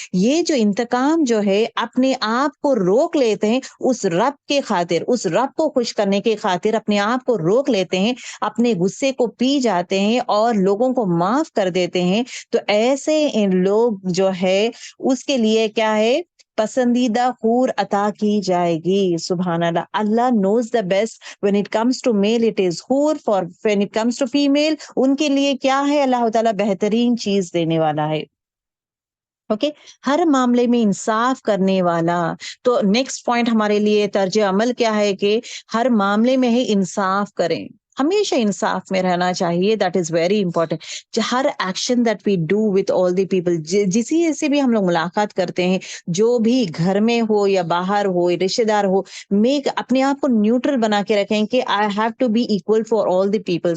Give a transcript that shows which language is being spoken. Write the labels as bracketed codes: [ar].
[hi] ये जो इंतकाम जो है, अपने आप को रोक लेते हैं उस रब के खातिर, उस रब को खुश करने के खातिर अपने आप को रोक लेते हैं, अपने गुस्से को पी जाते हैं और लोगों को माफ कर देते हैं। तो ऐसे इन लोग जो है उसके लिए क्या है, पसंदीदा हूर अता की जाएगी। सुभान अल्लाह। [en] अल्लाह knows the best. When it comes to male it is हूर, for when it comes to female [hi] उनके लिए क्या है, अल्लाह ताला बेहतरीन चीज देने वाला है। ओके, हर मामले में इंसाफ करने वाला। तो नेक्स्ट पॉइंट हमारे लिए तर्ज अमल क्या है कि हर मामले में ही इंसाफ करें, हमेशा इंसाफ में रहना चाहिए। [en] That is very important. [hi] हर [en] action that we do with all the people, [hi] जिसी से भी हम लोग मुलाकात करते हैं, जो भी घर में हो या बाहर हो, रिश्तेदार हो, मेक अपने आप को न्यूट्रल बना के रखें कि [en] I have to be equal for all the people.